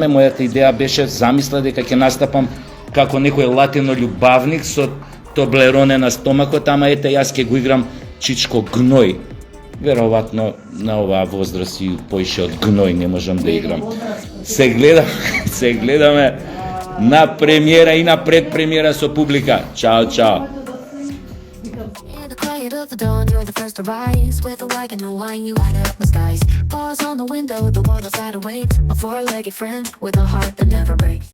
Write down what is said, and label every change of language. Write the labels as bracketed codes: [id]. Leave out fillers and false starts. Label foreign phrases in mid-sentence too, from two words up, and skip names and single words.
[mk] Мојата идеја беше замисла дека ќе настапам како некој латино љубавник со Тоблероне на стомакот, ама ете јас ќе го играм Чичко Гној. Веројатно на оваа возраст и поише од Гној не можам да играм. Се гледаме на премиера и на предпремиера со публика. Чао, чао. [en] In the quiet of the dawn, you're the first to rise. With a wagon and wine, you light up the skies. Paws on the window, the world outside awaits. A four-legged friend with a heart that never breaks.